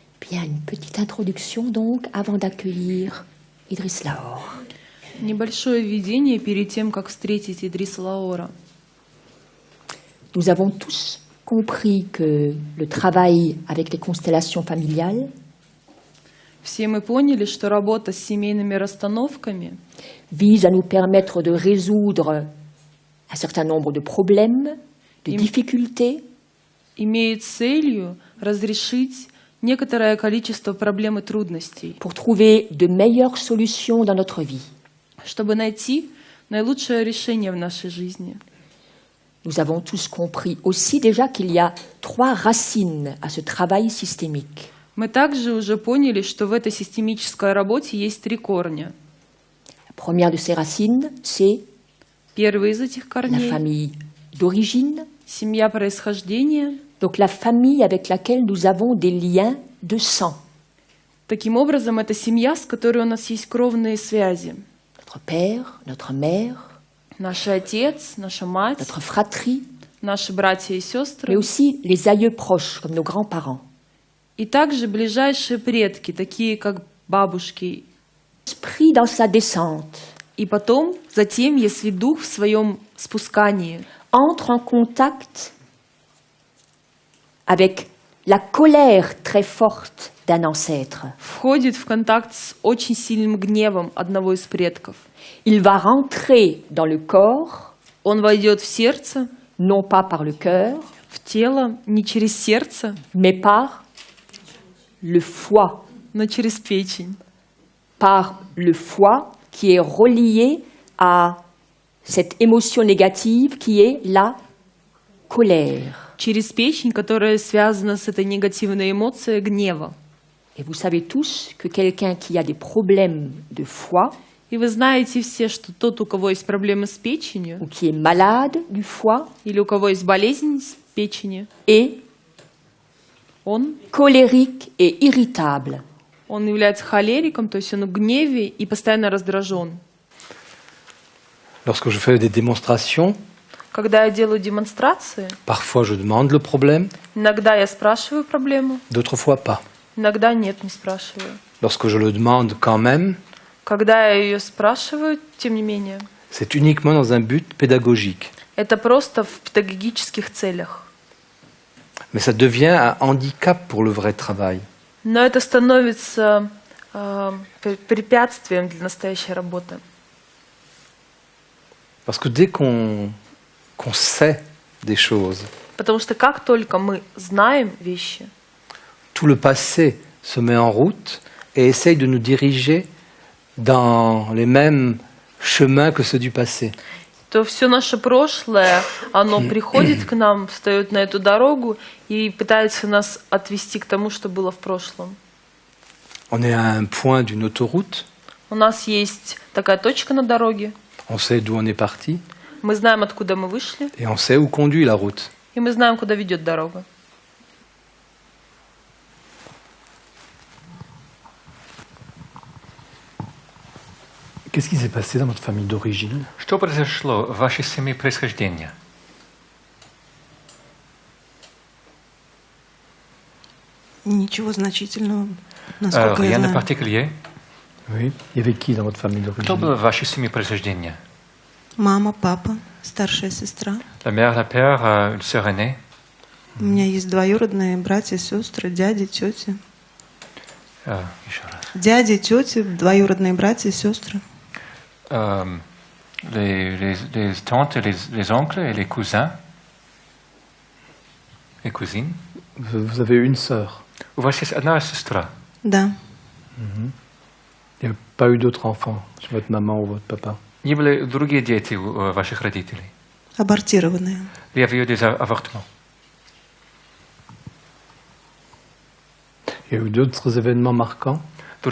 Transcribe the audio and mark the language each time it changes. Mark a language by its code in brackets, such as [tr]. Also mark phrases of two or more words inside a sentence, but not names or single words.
[fr] Bien, une petite introduction donc avant d'accueillir Idriss Laor. [ru] Небольшое введение перед тем, как встретить Идриса Лаора. [fr] Nous avons tous compris que le travail avec les constellations familiales [ru] Все мы поняли, что работа с семейными расстановками [fr] vise à nous permettre de résoudre un certain nombre de problèmes, de difficultés, [ru] имеет целью разрешить некоторое количество проблем и трудностей, [fr] pour trouver de meilleures solutions dans notre vie. [ru] чтобы найти наилучшее решение в нашей жизни. [fr] Nous avons tous compris aussi déjà qu'il y a 3 racines à ce travail systémique. [ru] Мы также уже поняли, что в этой системической работе есть 3 корня. [fr] La première de ces racines, c'est [ru] Первый из этих [fr] la [ru] корней [fr] famille d'origine, – [ru] семья происхождения. [fr] donc la famille avec laquelle nous avons des liens de sang. [ru] Таким образом, это семья, с которой у нас есть кровные связи. [fr] Notre père, notre mère, [ru] Наш отец, наша мать, [fr] notre fratrie, [ru] наши братья и [fr] mais [ru] сестры, [fr] aussi les aïeux proches, comme nos grands-parents. [ru] и также ближайшие предки, такие как бабушки. [fr] L'esprit dans sa descente [ru] И потом, затем, если дух в своем спускании [fr] entre en contact avec la colère très forte d'un ancêtre, [ru] входит в контакт с очень сильным гневом одного из предков, [fr] il va rentrer dans le corps, [ru] он войдет в сердце, [fr] non pas par le cœur, [ru] в тело, не через сердце, [fr] mais par le foie, [ru] но через печень. [fr] par le foie qui est relié à cette émotion négative qui est la colère. [ru] Через печень, которая связана с этой негативной эмоцией гнева. [fr] Et vous savez tous que quelqu'un qui a des problèmes de foie [ru] И вы знаете все, что тот, у кого есть проблемы с печенью, [fr] ou qui est malade du foie [ru] или у кого есть болезнь с печени, [fr] est [ru] он [fr] colérique et irritable. [ru] является холериком, то есть он в гневе и постоянно раздражен. [fr] Lorsque je fais des démonstrations, [ru] Когда я делаю демонстрации, [fr] parfois je demande le problème, [ru] иногда я спрашиваю проблему, [fr] d'autres fois pas. [ru] иногда нет, не спрашиваю. [fr] Lorsque je le demande quand même, [ru] Когда я ее спрашиваю, тем не менее, [fr] c'est uniquement dans un but pédagogique. [ru] это просто в педагогических целях. [fr] Mais ça devient un handicap pour le vrai travail. [ru] Но это становится препятствием для настоящей работы. [fr] Parce que dès qu'on sait des choses, [ru] Потому что как только мы знаем вещи, [fr] tout le passé se met en route et essaye de nous diriger dans les mêmes chemins que ceux du passé. [ru] то все наше прошлое, оно приходит к нам, встает на эту дорогу и пытается нас отвести к тому, что было в прошлом. [fr] On est à un point d'une autoroute, [ru] У нас есть такая точка на дороге, [fr] on sait d'où on est parti [ru] мы знаем, откуда мы вышли, [fr] et on sait où conduit la route. [ru] и мы знаем, куда ведет дорога. [fr] Qu'est-ce qui s'est passé dans votre famille d'origine? [ru] Что произошло в вашей семье происхождения? Ничего значительного, насколько я [fr] Rien de [ru] знаю. [fr] particulier. Oui. Il y avait qui dans votre famille [ru] Кто был [fr] d'origine? [ru] в вашей семье происхождения? Мама, папа, старшая сестра. [fr] La mère, la père, une sœur aînée. [ru] У меня есть двоюродные братья, сестры, дяди, тети. Еще раз. Дяди, тети, двоюродные братья и сестры. [fr] Les tantes, les oncles et les cousins. Les cousines. Vous avez une sœur. [ru] У вас есть одна сестра. Да. [fr] Il n'y a pas eu d'autres enfants chez votre maman ou votre papa? [ru] Не были другие дети у ваших родителей? Абортированные. [fr] Il y avait eu des avortements. Il y a eu d'autres événements marquants dans